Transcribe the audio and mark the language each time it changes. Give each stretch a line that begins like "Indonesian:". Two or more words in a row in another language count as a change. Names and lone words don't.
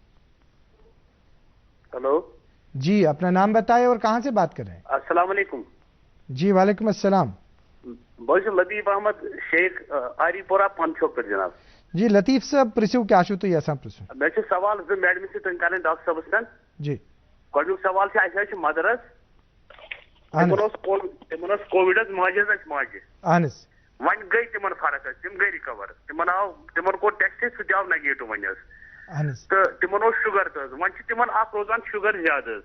Urdu: ہلو جی اپنا نام بتائیے اور کہاں سے بات کر رہے ہیں.
Arabic: السلام علیکم. جی وعلیکم السلام.
Urdu: بہت لطیف احمد شیخ آری پورہ پنچوک پہ جناب. جی لطیف صاحب پرسو کیا تو یہ پرسو میں سوال زٕ میڈم سے کر ڈاکٹر صاحب سن. جی
Kashmiri: گۄڈنیُک سوال اَسہِ مدرس تِمن کووِڈ ماجہِ ماجہِ وۄنۍ گٔے تِمن فرق تِم گٔے رِکور تِمن کوٚر ٹیسٹ سُہ تہِ آو نیگیٹو وۄنۍ تہٕ تِمن اوس شُگر تہِ حظ وۄنۍ چھِ تِمن اکھ روزان شُگر زیادٕ حظ.